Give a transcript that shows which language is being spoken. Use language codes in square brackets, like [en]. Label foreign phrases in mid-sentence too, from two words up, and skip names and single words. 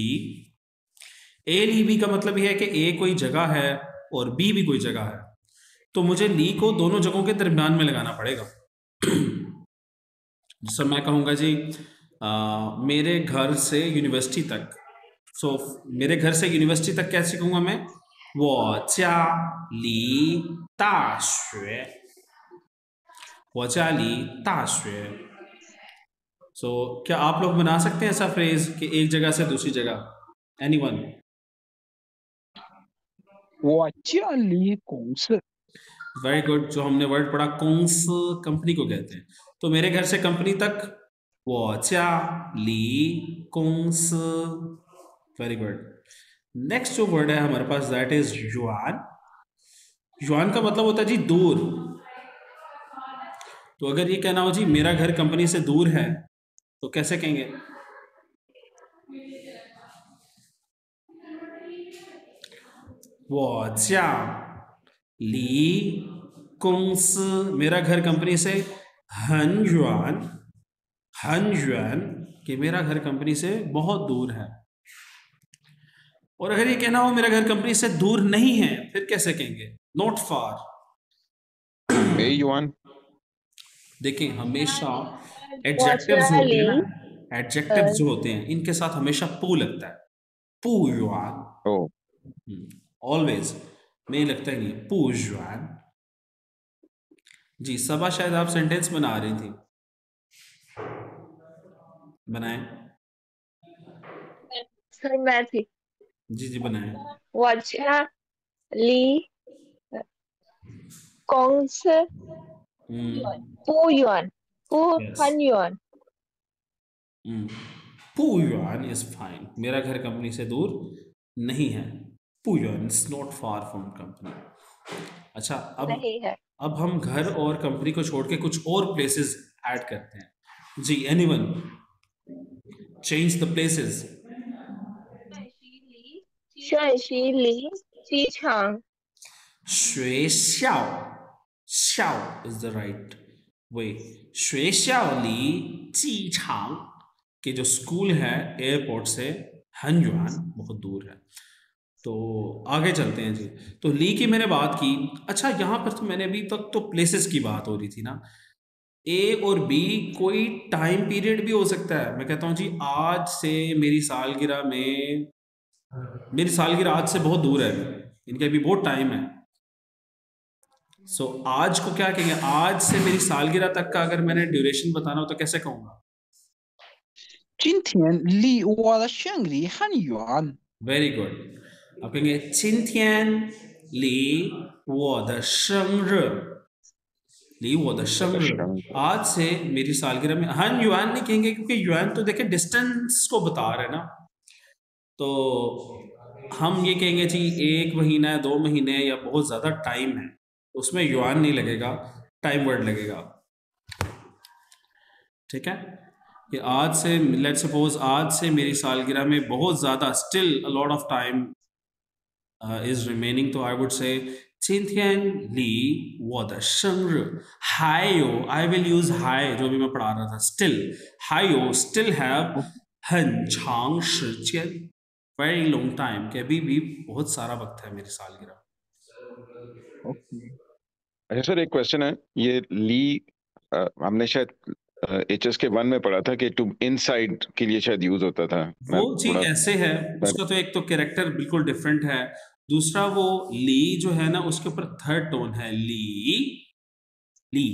[hi] ए ली बी का मतलब यह है कि ए कोई जगह है और बी भी कोई जगह है, तो मुझे ली को दोनों जगहों के दरमियान में लगाना पड़ेगा। जिससे मैं कहूँगा जी मेरे घर से यूनिवर्सिटी तक। सो मेरे घर से यूनिवर्सिटी तक कैसे कहूँगा मैं, [zh] 我家离大学我家离大学। [hi] सो क्या आप लोग बना सकते हैं ऐसा फ्रेज कि एक जगह से दूसरी जगह? एनीवन? [zh] 我家离公司 [en] very good. [hi] जो हमने वर्ड पढ़ा कोंस कंपनी को कहते हैं, तो मेरे घर से कंपनी तक [zh] 我家离公司 [en] very good. [hi] नेक्स्ट जो वर्ड है हमारे पास [en] that is [hi] युआन। युआन का मतलब होता है जी दूर। तो अगर ये कहना हो जी मेरा घर कंपनी से दूर है तो कैसे कहेंगे? [zh] 我家离公司 [hi] मेरा घर कंपनी से [zh] 很远 很远 [hi] कि मेरा घर कंपनी से बहुत दूर है। और अगर ये कहना हो मेरा घर कंपनी से दूर नहीं है फिर कैसे कहेंगे? [en] not far. ए युआन। [hi] देखिए हमेशा [zh] 我 [hi] एडजेक्टिव्स [zh] 家 [hi] होते हैं [zh] 离 [hi] ना, एडजेक्टिव्स जो होते हैं इनके साथ हमेशा पू लगता है। [zh] 不远, ओ [hi] ऑलवेज। नहीं लगता ही नहीं, पू युआन। जी सबा शायद आप सेंटेंस बना रही थी, बनाएं। सर मैं थी। जी जी बनाएं। [zh] 我家离公司 不远，不 [hi] यस [zh] 很远。不远 [en] is fine. [hi] मेरा घर कंपनी से दूर नहीं है। [zh] 不远 [en] is not far from [hi] कंपनी। अच्छा नहीं है। अब हम घर और कंपनी को छोड़ के कुछ और प्लेसेस ऐड करते हैं। जी [en] anyone change the places. [zh] 陕西离机场学校 校 [en] is the right way। [zh] 学校离机场 [hi] के जो स्कूल है एयरपोर्ट से हनयुआन बहुत दूर है। तो आगे चलते हैं जी। तो ली की मैंने बात की। अच्छा यहाँ पर तो मैंने अभी तक तो प्लेसेस की बात हो रही थी ना। ए और बी कोई टाइम पीरियड भी हो सकता है। मैं कहता हूँ जी आज से मेरी सालगिरह में, मेरी सालगिरह आज से बहुत दूर है, इनके अभी बहुत टाइम है। सो आज को क्या कहेंगे? आज से मेरी सालगिरह तक का अगर मैंने ड्यूरेशन बताना हो तो कैसे कहूंगा? [zh] 今天离我的生日很远。 [en] very good. [hi] आप कहेंगे [zh] 今天离我的生日，离我的生日 [hi] आज से मेरी सालगिरह में। हन युआन नहीं कहेंगे क्योंकि युआन तो देखिए डिस्टेंस को बता रहे हैं ना। तो हम ये कहेंगे जी 1 महीना है, 2 महीने या बहुत ज़्यादा टाइम है, उसमें युआन नहीं लगेगा, टाइम वर्ड लगेगा। ठीक है कि आज से [en] let's suppose [hi] आज से मेरी सालगिरह में बहुत ज़्यादा [en] still a lot of time is remaining. [hi] तो [en] I would say [zh] 今天离我的生日还有 [en] I will use [hi] 还 जो भी मैं पढ़ा रहा था still [zh] 还有 [en] still have [zh] 很长时间 [en] very long time [hi] कि अभी भी बहुत सारा वक्त है मेरी सालगिरह। ओके। अच्छा सर एक क्वेश्चन है, ये ली हमने शायद एचएस के 1 में पढ़ा था कि [en] to inside [hi] के लिए शायद यूज होता था। मैं वो जी थोड़ा ऐसे है, उसका तो एक तो कैरेक्टर बिल्कुल डिफरेंट है, दूसरा वो ली जो है ना उसके ऊपर [en] third tone [hi] है ली ली।